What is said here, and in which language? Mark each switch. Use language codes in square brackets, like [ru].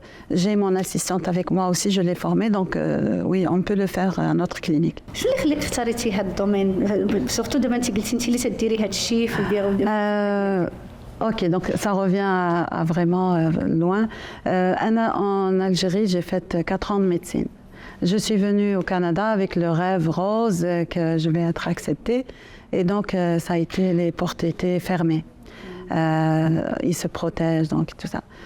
[fr] J'ai mon assistante avec moi aussi, je l'ai formée. Donc oui, on peut le faire à notre clinique. [ar] شو اللي خليك تختاريتي هذا الدومين surtout دابا انت قلتي انت اللي تديري هذا الشيء في البيرو [fr] Ok, donc ça revient à vraiment loin. En Algérie, j'ai fait 4 ans de médecine. Je suis venue au Canada avec le rêve rose que je vais être acceptée. Et donc, ça a été, les portes étaient fermées. Ils se protègent, donc tout ça.